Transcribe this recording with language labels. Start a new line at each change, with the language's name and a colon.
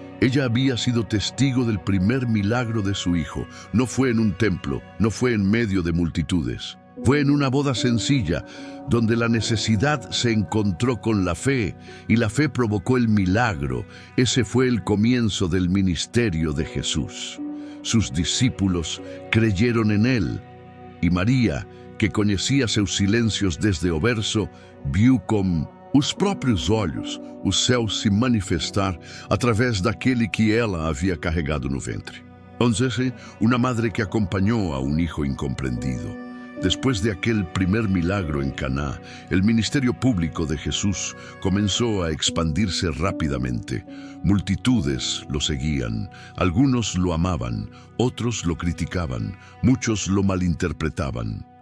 Spanish: Ella había sido testigo del primer milagro de su hijo. No fue en un templo, no fue en medio de multitudes. Fue en una boda sencilla, donde la necesidad se encontró con la fe, y la fe provocó el milagro. Ese fue el comienzo del ministerio de Jesús.
Portuguese: Sus discípulos creyeron en Él, y María, que conhecia seus silêncios desde o berço, viu com os próprios olhos o céu se manifestar através daquele que ela havia carregado no ventre.
Spanish: Entonces, una madre que acompañó a un hijo incomprendido. Después de aquel primer milagro en Caná, el ministerio público de Jesús comenzó a expandirse rápidamente. Multitudes lo seguían, algunos lo amaban, otros lo criticaban, muchos lo malinterpretaban.